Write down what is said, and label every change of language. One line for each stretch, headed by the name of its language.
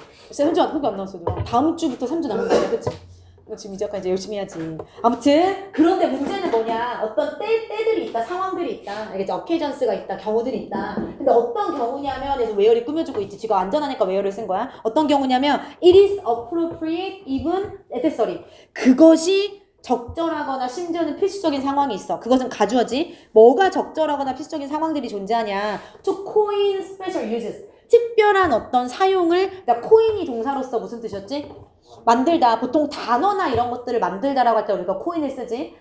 Korean: 3주밖에 안 남았어 얘들아. 다음 주부터 3주 남은 거야. 그치? 지금 이제 약간 이제 열심히 해야지. 아무튼 그런데 문제는 뭐냐? 어떤 때들이 있다, 상황들이 있다. 알겠지? occasions가 있다, 경우들이 있다. 근데 어떤 경우냐면 그래서 where이 꾸며주고 있지. 지금 안전하니까 where를 쓴 거야. 어떤 경우냐면
English: it is appropriate even necessary.
Korean: 그것이 적절하거나 심지어는 필수적인 상황이 있어. 그것은 가주어지. 뭐가 적절하거나 필수적인 상황들이 존재하냐?
English: To coin special uses.
Korean: 특별한 어떤 사용을, 그러니까 코인이 동사로서 무슨 뜻이었지? 만들다. 보통 단어나 이런 것들을 만들다라고 할 때 우리가 코인을 쓰지.